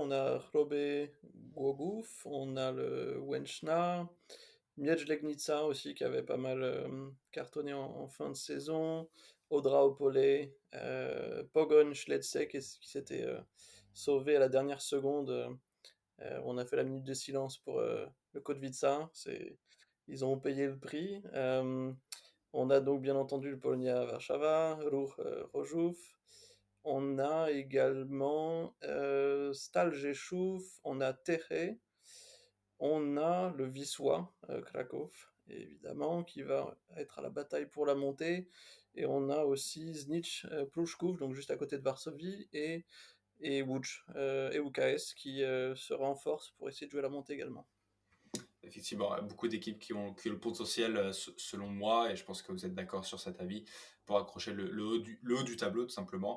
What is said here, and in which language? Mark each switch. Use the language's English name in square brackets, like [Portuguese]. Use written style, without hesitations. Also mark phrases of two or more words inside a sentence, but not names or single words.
[French] On a Chrobe Głogów, on a le Łęczna, Miedź Legnica aussi qui avait pas mal cartonné en fin de saison, Odra Opole, Pogoń Śledzek qui s'était sauvé à la dernière seconde. On a fait la minute de silence pour le Kotwica. C'est ils ont payé le prix. On a donc bien entendu le Polonia Warszawa, Ruch Chorzów. On a également Stal Rzeszów, on a Teche, on a le Wisła Kraków, évidemment, qui va être à la bataille pour la montée. Et on a aussi Znicz Pruszków, donc juste à côté de Varsovie, et Łódź et UKS qui se renforcent pour essayer de jouer la montée également. Effectivement, beaucoup d'équipes qui ont le potentiel, selon moi, et je pense que vous êtes d'accord sur cet avis, pour accrocher le haut du tableau, tout simplement.